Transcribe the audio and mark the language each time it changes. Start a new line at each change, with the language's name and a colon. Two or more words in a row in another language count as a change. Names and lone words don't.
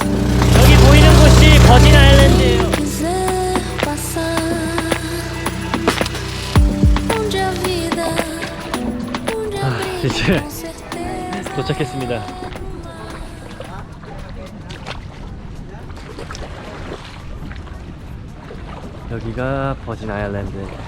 Korean: 여기 보이는 곳이 버진 아일랜드예요.
Portuguese: quiser passar, onde a vida, onde a vida
Korean: 이제
Portuguese: com certeza.
Korean: 도착했습니다. 여기가 버진 아일랜드.